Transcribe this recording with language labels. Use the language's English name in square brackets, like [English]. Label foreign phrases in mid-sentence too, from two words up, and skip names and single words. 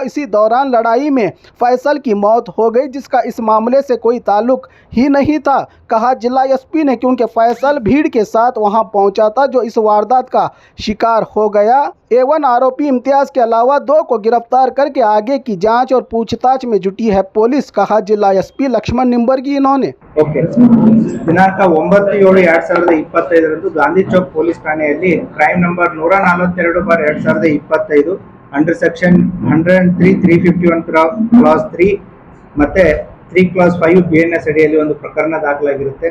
[Hindi] इसी दौरान लड़ाई में फैसल की मौत हो गई, जिसका इस मामले से कोई ताल्लुक ही नहीं था, कहा जिला एसपी ने, क्योंकि फैसल भीड़ के साथ वहां पहुंचा था जो इस वारदात का शिकार हो गया। एवन आरोपी इम्तियाज के अलावा 2 को गिरफ्तार करके आगे की जांच और पूछताछ में जुटी है पुलिस, कहा जिला एसपी लक्ष्मण निंबर्गी। इन्होंने [Kannada] ದಿನಾಂಕ 9/7/2025 ಗಾಂಧಿ ಚೌಕ್ ಪೊಲೀಸ್ ಠಾಣೆಯಲ್ಲಿ [English] crime number [Kannada] 142/2025 [English] under section [Kannada] 103, 351 ಕ್ಲಾಸ್ 3 ಮತ್ತೆ 3 ಕ್ಲಾಸ್ 5 BNS ಅಡಿಯಲ್ಲಿ ಒಂದು ಪ್ರಕರಣ ದಾಖಲಾಗಿರುತ್ತೆ.